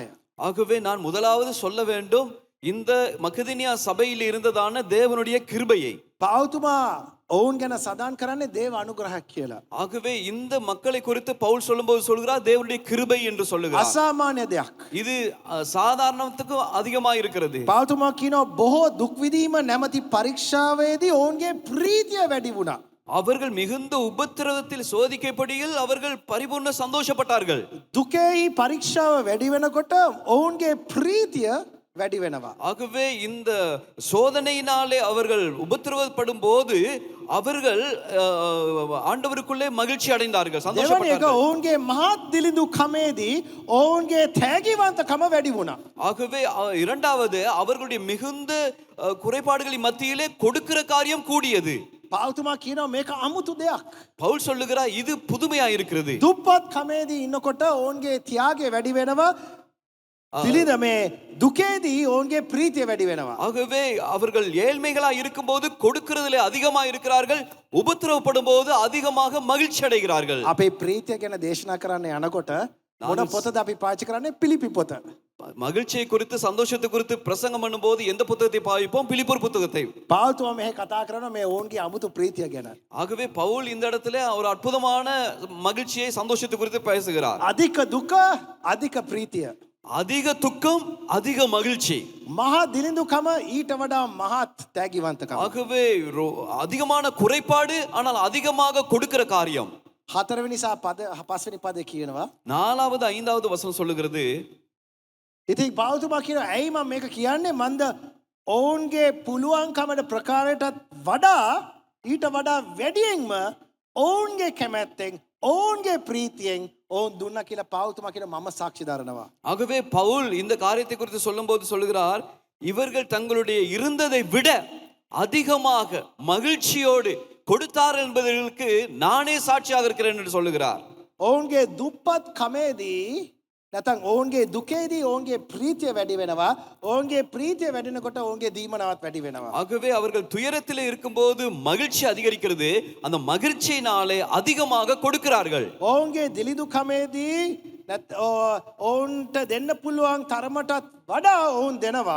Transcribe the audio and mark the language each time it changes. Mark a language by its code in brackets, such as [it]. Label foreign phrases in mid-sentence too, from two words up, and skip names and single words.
[ta] ஆகவே நான் முதலாவது சொல்ல வேண்டும் இந்த மக்கதனியா சபையில் இருந்ததான தேவனுடைய கிருபையை. [si] පෞතුමා ඔවුන් ගැන සදාන් කරන්නේ දේව අනුග්‍රහයක් කියලා. [ta] ஆகவே இந்த மக்களை குறித்து பவுல் சொல்லும்போது சொல்கிறார் தேவனுடைய கிருபை என்று சொல்லுகிறார். [si] අසාමාන්‍ය දෙයක්. [ta] இது சாதாரணத்துக்கு அதிகமா இருக்கிறது. [si] පෞතුමා කියනවා බොහෝ දුක් විඳීම නැමැති පරීක්ෂාවේදී ඔවුන්ගේ ප්‍රීතිය වැඩි වුණා. [ta] அவர்கள் மிகுந்த உபத்திரவத்தில் சோதிக்கப்படியில் அவர்கள் பரிபூர்ண சந்தோஷப்பட்டார்கள். [si] දුකේහි පරීක්ෂාව වැඩි වෙනකොට ඔවුන්ගේ ප්‍රීතිය වැඩි වෙනවා. [ta] ஆகவே இந்த சோதனையினாலே அவர்கள் உபத்திரவப்படும் போது அவர்கள் ஆண்டவருக்குள்ளே மகிழ்ச்சி அடைந்தார்கள், [si] දෙවන එක [ta] சந்தோஷப்பட்டார்கள். [si] ඔවුන්ගේ මහත් දිලිඳු කමේදී ඔවුන්ගේ තෑගිවන්තකම වැඩි වුණා. [ta] ஆகவே இரண்டாவது அவர்களுடைய மிகுந்த குறைபாடுகளின் மத்தியிலே கொடுக்கிற காரியம் கூடியது. [si] පෞතුමා කියනවා මේක අමුතු දෙයක්. [ta] பவுல் சொல்லுகிறார் இது புதுமையா இருக்கிறது. [si] දුප්පත් කමේදී ඉන්නකොට ඔවුන්ගේ තියාගය වැඩි වෙනවා. දිලිඳ මේ දුකේදී ඔවුන්ගේ ප්‍රීතිය වැඩි වෙනවා. [ta] ஆகவே அவர்கள் ஏழ்மைகளா இருக்கும்போது கொடுக்கிறதுல அதிகமா இருக்கிறார்கள், உபத்திரவப்படும் போது அதிகமாக மகிழ்ச்சி அடைகிறார்கள். [si] අපේ ප්‍රීතිය ගැන දේශනා කරන්න යනකොට මොන පොතද අපි පාවිච්චි කරන්නේ? පිලිපි පොත. [ta] மகிழ்ச்சியை குறித்து சந்தோஷத்தை குறித்து பிரசங்கம் பண்ணும்போது எந்த புத்தகத்தை பாவிப்போம்? பிலிப்பியர் புத்தகத்தை. [si] පෞතුමා මෙහෙ කතා කරනවා මේ ඔවුන්ගේ අමුතු ප්‍රීතිය ගැන. [ta] ஆகவே பவுல் இந்த இடத்துல ஒரு அற்புதமான மகிழ்ச்சியை சந்தோஷத்தை குறித்து பேசுகிறார். [si] අධික දුක අධික ප්‍රීතිය. [ta] அதிக துக்கம் அதிக மகிழ்ச்சி. [si] මහා දිලිඳුකම ඊට වඩා මහත් තෑගිවන්තකම. [ta] ஆகவே அதிகமான குறைபாடு ஆனால் அதிகமாக கொடுக்கிற காரியம். [si] හතරවෙනි සහ පස්වෙනි පදේ කියනවා. [ta] 4வது 5வது வசனம் சொல்லுகிறது [si] ඉතින් පෞතුමා කියනවා ඇයි මම මේක කියන්නේ? මන්ද ඔවුන්ගේ පුළුවන්කමට ප්‍රකාරයටත් වඩා ඊට වඩා වැඩියෙන්ම ඔවුන්ගේ කැමැත්තෙන් ඔවුන්ගේ ප්‍රීතියෙන් ඔවුන් දුන්නා කියලා පෞතුමා කියන මම சாட்சி දරනවා. [ta] ஆகவே பவுல் இந்த காரியத்தை குறித்து சொல்லும்போது சொல்லுகிறார் இவர்கள் தங்களுடைய இருந்ததை விட அதிகமாக மகிழ்ச்சியோடு கொடுத்தார் என்பதற்கு நானே சாட்சியாக இருக்கிறேன் என்று சொல்லுகிறார். [si] ඔවුන්ගේ දුප්පත් කමේදී නැත්නම් ඔවුන්ගේ දුකේදී ඔවුන්ගේ ප්‍රීතිය වැඩි වෙනවා. ඔවුන්ගේ ප්‍රීතිය වැඩිනකොට ඔවුන්ගේ දීමනාවත් වැඩි වෙනවා. [ta] ஆகவே அவர்கள் துயரத்தில் இருக்கும்போது மகிழ்ச்சி அதிகரிக்கிறது, அந்த மகிழ்ச்சியினாலே அதிகமாக கொடுக்கிறார்கள். [si] ඔවුන්ගේ දිලිඳු කමේදී ඔවුන්ට දෙන්න පුළුවන් තරමටත් වඩා ඔවුන් දෙනවා.